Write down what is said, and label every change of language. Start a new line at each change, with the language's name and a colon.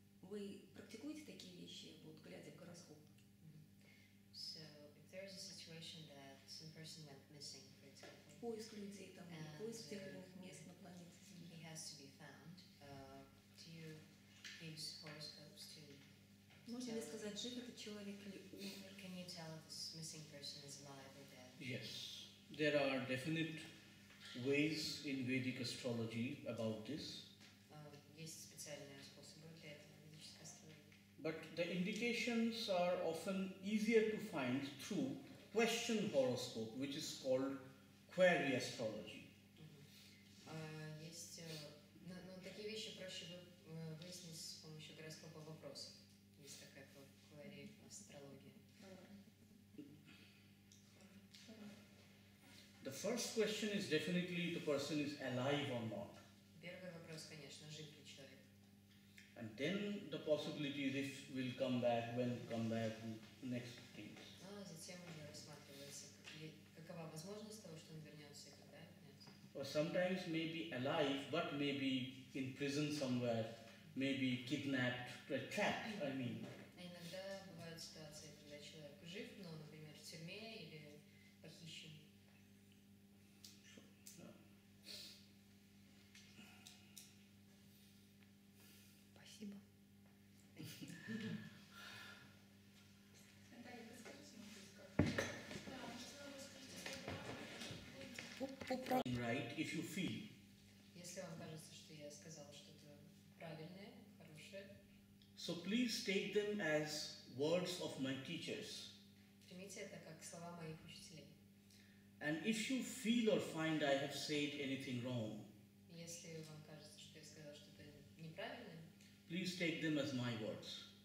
Russian: Вы практикуете такие вещи, вот глядя в гороскоп?
English: So, if there is a situation that some person went missing, for example,
Russian: Поиск людей, там,
English: And,
Russian: поиск тех или иных мест на планете
English: he
Russian: Земля.
English: has to be found. Do you use horoscopes to?
Russian: Можно ли сказать, жив этот человек или умер?
English: Can you tell if this missing person is alive or dead? Yes, there are definite ways in Vedic astrology about this,
Russian: Есть специальные способы для этого в ведической астрологии.
English: but the indications are often easier to find through question horoscope, which is called query astrology.
Russian: Есть, но такие вещи проще выяснить с помощью гороскопа вопросов. Есть такая квари астрология.
English: The first question is definitely the person is alive or not.
Russian: Первый вопрос, конечно, жив ли человек.
English: And then the possibilities if will come back, when come back, next things.
Russian: А затем уже рассматривается, какова возможность того, что он вернется и когда вернется.
English: Or sometimes maybe alive, but maybe in prison somewhere, maybe kidnapped, trapped, I mean.
Russian: А иногда бывают ситуации, когда человек жив, но, например, в тюрьме или похищен. Спасибо. Наталья, подскажите, может быть, как? Да, может, вы расскажете,
English: Right, if you feel.
Russian: Если вам кажется, что я сказала что-то правильное, хорошее,
English: So please take them as words of my teachers.
Russian: примите это как слова моих учителей.
English: And if you feel or find I have said anything wrong,
Russian: Если вам кажется, что я сказала что-то неправильное,
English: please take them as my words.